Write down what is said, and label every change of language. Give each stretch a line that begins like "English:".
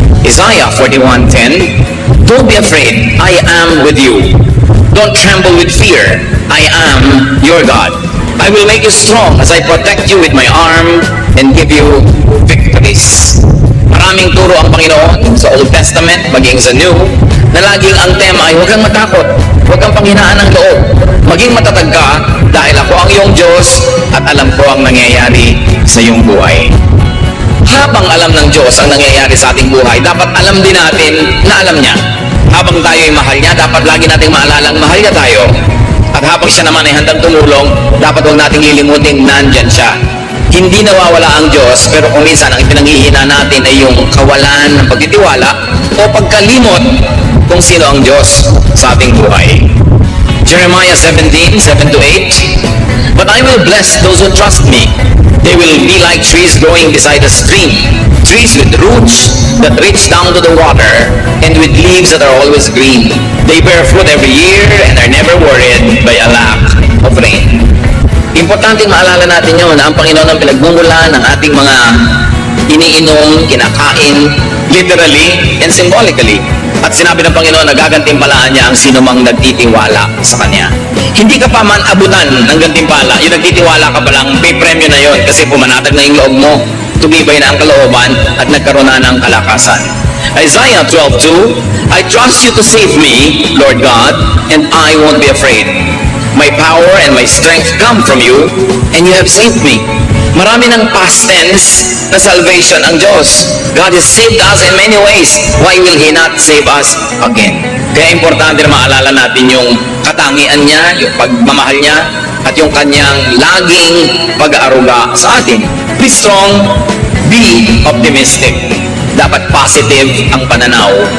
English: Isaiah 41:10, don't be afraid, I am with you. Don't tremble with fear, I am your God. I will make you strong as I protect you with my arm and give you victories.
Filipino: Maraming turo ang Panginoon sa Old Testament, maging sa New, na laging ang tema ay huwag kang matakot, huwag kang panghinaan ng loob. Maging matatag ka dahil ako ang iyong Diyos at alam ko ang nangyayari sa iyong buhay. Habang alam ng Diyos ang nangyayari sa ating buhay, dapat alam din natin na alam niya. Habang tayo ay mahal niya, dapat lagi nating maalala mahal niya tayo. At habang siya naman ay handang tumulong, dapat huwag nating lilimutin nandyan siya. Hindi nawawala ang Diyos, pero kung minsan ang pinanghihina natin ay yung kawalan ng pagtitiwala o pagkalimot kung sino ang Diyos sa ating buhay.
English: Jeremiah 17:7-8, but I will bless those who trust me. They will be like trees growing beside a stream, trees with roots that reach down to the water, and with leaves that are always green. They bear fruit every year and are never worried by a lack of rain.
Filipino: Importante maalala natin yun na ang Panginoon ang pinagmumula ng ating mga iniinom, kinakain,
English: literally and symbolically.
Filipino: At sinabi ng Panginoon na gagantimpalaan niya ang sino mang nagtitiwala sa Kanya. Hindi ka pa man abutan ng gantimpala, yung nagtitiwala ka pa lang, may premyo na yon kasi pumanatag na yung loob mo, tumibay na ang kalooban at nagkaroon na ng kalakasan.
English: Isaiah 12:2, I trust you to save me, Lord God, and I won't be afraid. My power and my strength come from you, and you have saved me.
Filipino: Marami ng past tense na salvation ang Diyos.
English: God has saved us in many ways. Why will He not save us again?
Filipino: Kaya importante na maalala natin yung katangian niya, yung pagmamahal niya, at yung kanyang laging pag-aaruga sa atin.
English: Be strong, be optimistic.
Filipino: Dapat positive ang pananaw.